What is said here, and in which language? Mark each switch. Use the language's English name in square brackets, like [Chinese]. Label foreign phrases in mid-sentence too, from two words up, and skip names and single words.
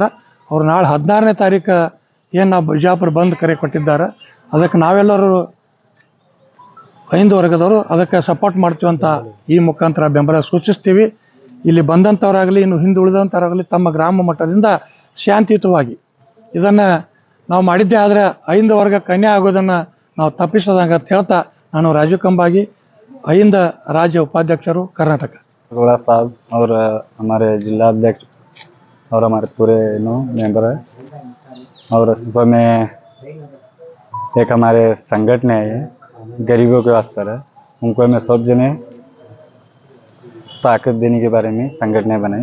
[Kannada] ಅವ್ರು ನಾಳೆ 16ನೇ ತಾರೀಕು ಏನು ನಾವು ಬಿಜಾಪುರ ಬಂದ್ ಕರೆ ಕೊಟ್ಟಿದ್ದಾರೆ, ಅದಕ್ಕೆ ನಾವೆಲ್ಲರೂ ಅಹಿಂದ ವರ್ಗದವರು ಅದಕ್ಕೆ ಸಪೋರ್ಟ್ ಮಾಡ್ತೀವಿ ಅಂತ ಈ ಮುಖಾಂತರ ಬೆಂಬಲ ಸೂಚಿಸ್ತೀವಿ। ಇಲ್ಲಿ ಬಂದಂಥವರಾಗಲಿ ಇನ್ನು ಹಿಂದುಳಿದಂಥವರಾಗಲಿ ತಮ್ಮ ಗ್ರಾಮ ಮಟ್ಟದಿಂದ ಶಾಂತಿಯುತವಾಗಿ ಇದನ್ನು ನಾವು ಮಾಡಿದ್ದೇ ಆದರೆ ಅಹಿಂದ ವರ್ಗಕ್ಕೆ ಅನ್ಯಾಯ ಆಗೋದನ್ನು ನಾವು ತಪ್ಪಿಸೋದಂಗೆ ಅಂತ ಹೇಳ್ತಾ, ನಾನು ರಾಜೀವ್ ಕಂಬಾಗಿ ಅಹಿಂದ ರಾಜ್ಯ ಉಪಾಧ್ಯಕ್ಷರು ಕರ್ನಾಟಕ। [Hindi] गोला साहब और हमारे जिला अध्यक्ष और हमारे पूरे मेंबर है। और सुबह में एक हमारे संगठन है, ये गरीबों के वास्ते है, उनको हमें सब जने ताकत देने के बारे में संगठन बनाई।